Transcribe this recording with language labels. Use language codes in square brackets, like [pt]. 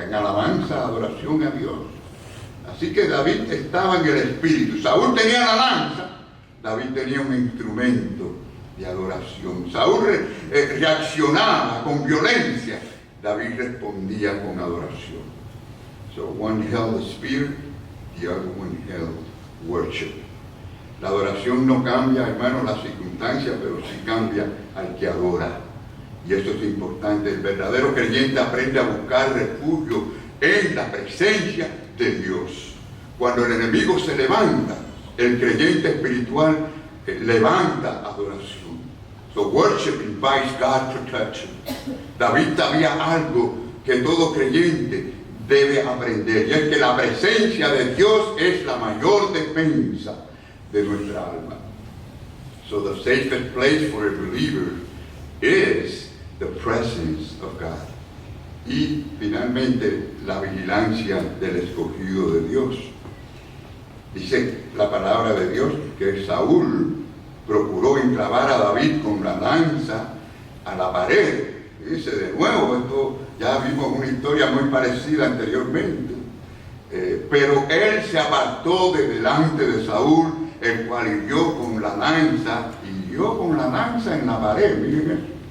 [es] En alabanza, adoración a Dios. Así que David estaba en el espíritu. Saúl tenía la lanza, David tenía un instrumento de adoración. Saúl reaccionaba con violencia, David respondía con adoración. [en] So one held the spirit, the other one held worship. [es] La adoración no cambia, hermanos, las circunstancias, pero sí cambia al que adora. Y eso es importante. El verdadero creyente aprende a buscar refugio en la presencia de Dios. Cuando el enemigo se levanta, el creyente espiritual levanta adoración. [en] So worship invites God's protection. [es] David sabía algo que todo creyente debe aprender, y es que la presencia de Dios es la mayor defensa de nuestra alma. [en] So the safest place for a believer is the presence of God. [es] Y finalmente la vigilancia del escogido de Dios. Dice la palabra de Dios que Saúl procuró enclavar a David con la lanza a la pared. Dice de nuevo, esto ya vimos una historia muy parecida anteriormente, pero él se apartó de delante de Saúl, el cual hirió con la lanza en la pared, miren eso.